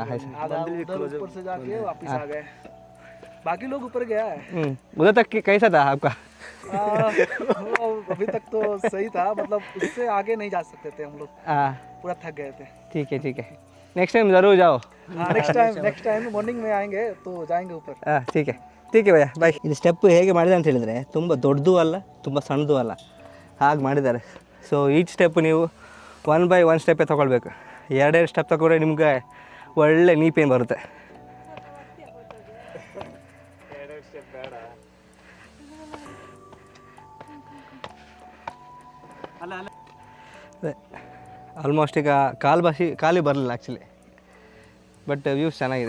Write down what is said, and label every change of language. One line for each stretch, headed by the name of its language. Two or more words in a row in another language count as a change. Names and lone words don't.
Hindi: आधा उधर ऊपर से जाके वापस आ गए, बाकी लोग ऊपर गया है। उधर तक कैसा था आपका? वो अभी तक तो सही था, मतलब उससे आगे नहीं जा सकते थे हम लोग, हाँ पूरा थक गए थे। ठीक है.
English: next time
Hindi: ज़रूर जाओ. हाँ,
English: next time morning
Hindi: में आएंगे तो जाएंगे ऊपर। हाँ ठीक है भैया बाय.
Kannada: ಇದು ಸ್ಟೆಪ್ ಹೇಗೆ ಮಾಡಿದೆ ಅಂತ ಹೇಳಿದರೆ, ತುಂಬ ದೊಡ್ಡದು ಅಲ್ಲ, ತುಂಬ ಸಣ್ಣದು ಅಲ್ಲ, ಹಾಗೆ ಮಾಡಿದ್ದಾರೆ.
English: so each step
Kannada: ನೀವು 1 by 1 ಸ್ಟೆಪ್ಪೇ ತೊಗೊಳ್ಬೇಕು. 2 ಸ್ಟೆಪ್ ತಗೊಂಡ್ರೆ ನಿಮ್ಗೆ ಒಳ್ಳೆ
English: knee pain
Kannada: ಬರುತ್ತೆ. ಆಲ್ಮೋಸ್ಟ್ ಈಗ ಖಾಲಿ ಬರಲಿಲ್ಲ ಆ್ಯಕ್ಚುಲಿ,
English: but views
Kannada: ಚೆನ್ನಾಗಿದೆ.